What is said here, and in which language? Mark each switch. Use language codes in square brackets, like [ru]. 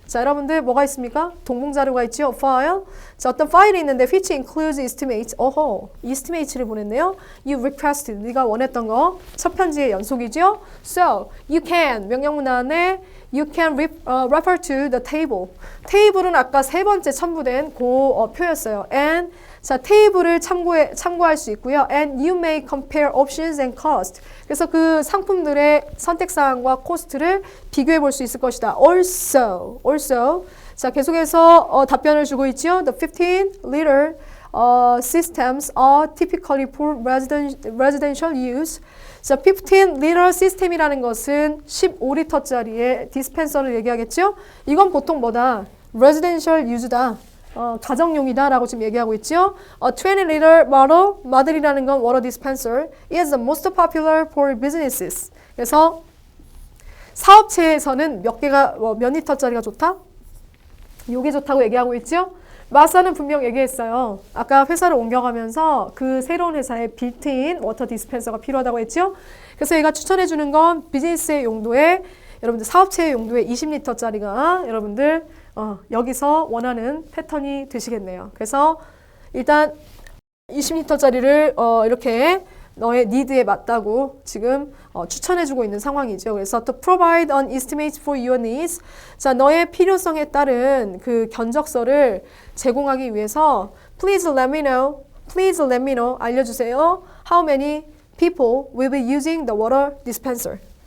[ko] 자, 여러분들 뭐가 있습니까? 동봉자료가 있죠? file. 자, 어떤 파일이 있는데 [en] which includes estimates. [ko] 어허, estimates를 보냈네요. [en] You requested. [ko] 네가 원했던 거. 첫 편지의 연속이죠? [en] So, you can. [ko] 명령문 안에 [en] you can refer to the table. [ko] 테이블은 아까 세 번째 첨부된 그 표였어요. and 자, 테이블을 참고할 수 있고요. [en] and you may compare options and cost. [ko] 그래서 그 상품들의 선택사항과 코스트를 비교해 볼 수 있을 것이다. [en] also. [ko] 자, 계속해서 답변을 주고 있죠. [en] The 15-liter systems are typically for residential use. [ko] 자, 15-liter system이라는 것은 15리터짜리의 디스펜서를 얘기하겠죠? 이건 보통 뭐다? [en] residential use [ko] 다. 가정용이다라고 지금 얘기하고 있죠. [en] A 20-liter bottle, model이라는 건 water dispenser, is the most popular for businesses. [ko] 그래서 사업체에서는 몇 리터짜리가 좋다? 요게 좋다고 얘기하고 있죠. 마사는 분명 얘기했어요. 아까 회사를 옮겨가면서 그 새로운 회사에 빌트인 워터 디스펜서가 필요하다고 했죠. 그래서 얘가 추천해주는 건 비즈니스의 용도에 여러분들 사업체의 용도에 20리터짜리가 여러분들 여기서 원하는 패턴이 되시겠네요. 그래서 일단 20리터짜리를 이렇게 너의 니드에 맞다고 지금 추천해주고 있는 상황이죠. 그래서 [en] to provide an estimate for your needs. [ko] 자, 너의 필요성에 따른 그 견적서를 제공하기 위해서 [en] please let me know [ko] 알려주세요. [en] How many people will be using the water dispenser.